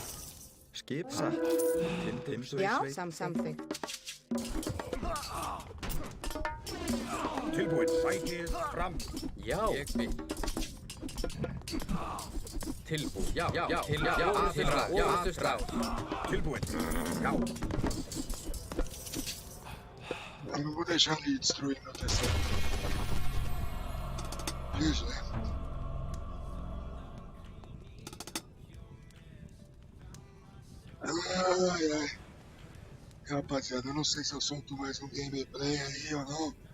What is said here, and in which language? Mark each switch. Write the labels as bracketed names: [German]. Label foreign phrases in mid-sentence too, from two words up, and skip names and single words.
[Icelandic] Skip satt. Timbursveit. Já, samþykkt. Tilbúin. Sækið fram. Já. Ég vil. Tilbúin. Já. Orustuslag. Tilbúin. Já. [Portuguese] Eu não vou deixar ele destruir meu terceiro. Isso, né? Ai. Rapaziada, eu não sei se eu solto mais um gameplay aí ou não.